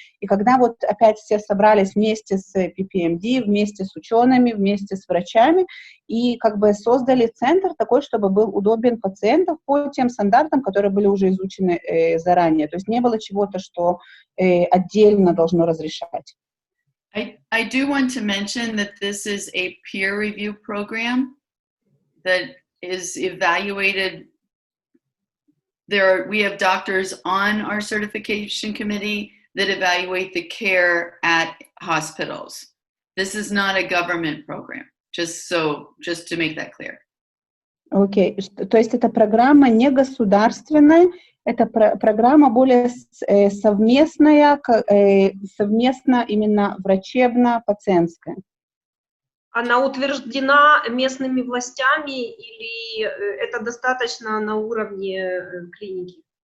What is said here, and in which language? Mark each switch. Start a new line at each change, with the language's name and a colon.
Russian: И когда вот опять все собрались вместе с PPMD, вместе с учеными, вместе с врачами, и как бы создали центр такой, чтобы был удобен пациентам по тем стандартам, которые были уже изучены заранее. То есть не было чего-то, что отдельно должно разрешать.
English: I do want to mention that this is a peer review program that is evaluated. We have doctors on our certification committee that evaluate the care at hospitals. This is not a government program, just to make that clear.
Russian: Окей, то есть эта программа не государственная, это программа более совместная, совместно именно врачебно-пациентская. Она утверждена местными властями или это достаточно на уровне клиники?